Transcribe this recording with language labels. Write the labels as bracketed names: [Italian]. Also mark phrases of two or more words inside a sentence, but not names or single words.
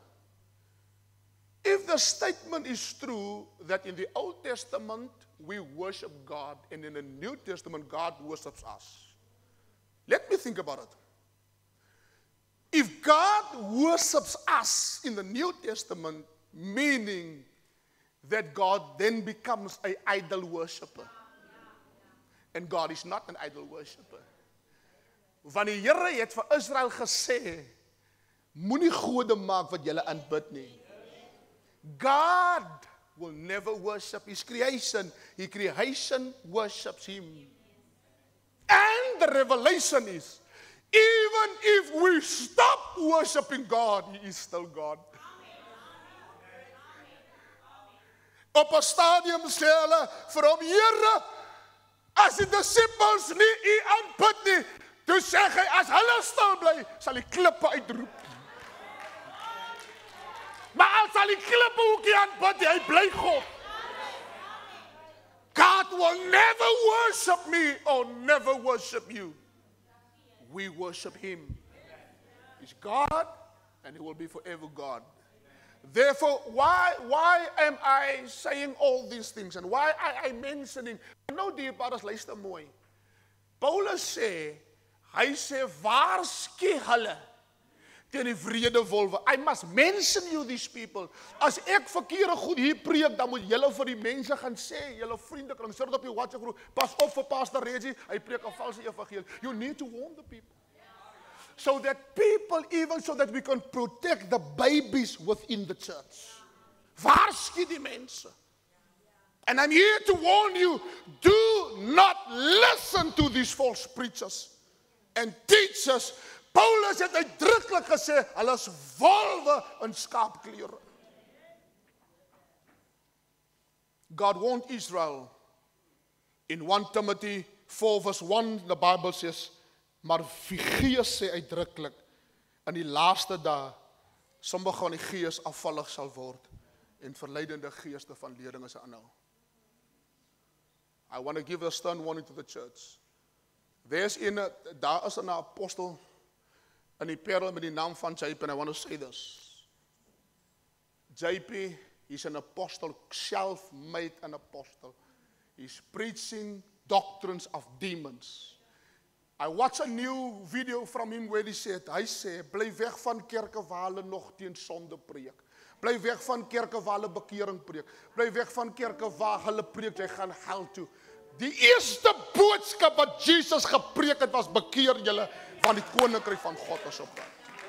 [English] If the statement is true that in the Old Testament we worship God and in the New Testament God worships us, let me think about it. If God worships us in the New Testament, meaning that God then becomes an idol worshiper. And God is not an idol worshiper. [Afrikaans] Want die Here het vir Israel gesê, moenie gode maak wat julle aanbid nie. [English] God will never worship his creation. His creation worships him. And the revelation is, even if we stop worshiping God, he is still God. [Afrikaans] Op 'n stadium sê hulle vir hom, Here, as die disippels nie u aanbid nie, toe sê hy, as hulle stil bly, sal die klippe uitroep. Maar as al die klippe ook nie aanbid, hy bly God. [English] God will never worship me or never worship you. We worship him. He's God and he will be forever God. Therefore, why am I saying all these things and why am I mentioning? [Afrikaans] Nou die paras luister mooi. Paulus sê, hy sê, waarsku hulle teen die wrede wolwe. [English] I must mention you these people. [Afrikaans] As ek verkeerde goed hier preek, dan moet julle vir die mense gaan sê, julle vriende kan sit op die WhatsApp groep, pas op vir Pastor Reggie, hy preek 'n valse evangelie. [English] You need to warn the people. So that people, even so that we can protect the babies within the church. [Afrikaans] Waarsku die mense. [English] And I'm here to warn you, do not listen to these false preachers and teachers. [Afrikaans] Paulus het uitdruklik gesê, hulle is wolwe in skaapklere. [English] God warned Israel in 1 Timothy 4 verse 1, the Bible says, [Afrikaans] maar die Gees sê uitdruklik, in die laaste dae, sommige van die Gees afvallig sal word, en verleidende geeste van lering is aanhou. [English] I want to give a stern warning to the church. [Afrikaans] Daar is 'n apostel in die Parel met die naam van JP, [English] and I want to say this. JP is an apostle, self-made an apostle. He's preaching doctrines of demons. I watched a new video from him where he said, [Afrikaans] hy sê, bly weg van kerke waar hulle nog teen sonde preek. Bly weg van kerke waar hulle bekering preek. Bly weg van kerke waar hulle preek, jy gaan hel toe. Die eerste boodskap wat Jesus gepreek het was, bekeer julle, van die koninkryk van God is op pad.